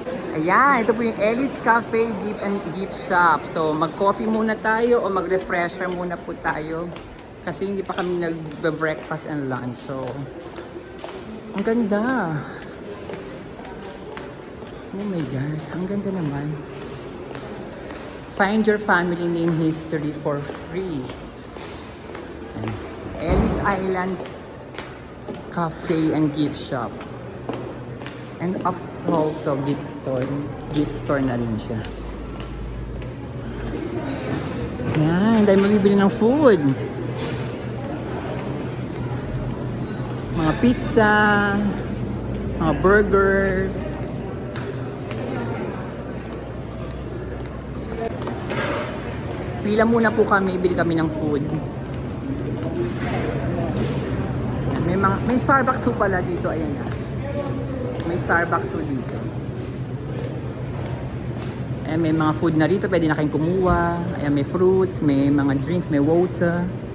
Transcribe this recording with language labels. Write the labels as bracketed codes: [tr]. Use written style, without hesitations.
[tl] Ayan, ito po yung Ellis Cafe Gift Shop. So, mag-coffee muna tayo o mag-refresher muna po tayo. Kasi hindi pa kami nag-breakfast and lunch. So, ang ganda. [en] Oh my God, [tl] ang ganda naman. [en] Find your family name history for free. And Ellis Island Cafe and Gift Shop. And also gift store [tl] na rin siya. Yan, dahil mabibili ng food. Mga pizza, mga burgers. Pila muna po kami, bili kami ng food. May Starbucks po pala dito, ayan na. May Starbucks po dito. Ayan, may mga food na rito, pwede na kayong kumuha. Ayan, may fruits, may mga drinks, may water.